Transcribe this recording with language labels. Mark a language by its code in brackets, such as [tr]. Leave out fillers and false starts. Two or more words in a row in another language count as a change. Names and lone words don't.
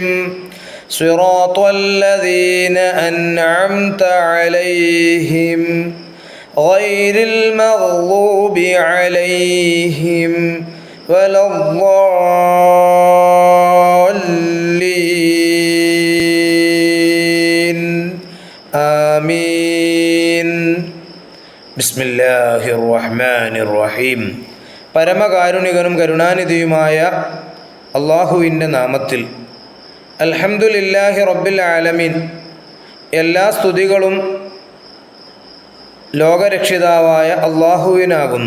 [ar] صراط الذين أنعمت عليهم غير المغضوب عليهم ولا الضالين. آمين. بسم الله الرحمن الرحيم. [ml] പരമകാരുണികനും കരുണാനിധിയുമായ അള്ളാഹുവിൻ്റെ നാമത്തിൽ. [ar] الحمد لله رب العالمين. [ml] എല്ലാ സ്തുതികളും ലോകരക്ഷിതാവായ അള്ളാഹുവിനാകുന്നു.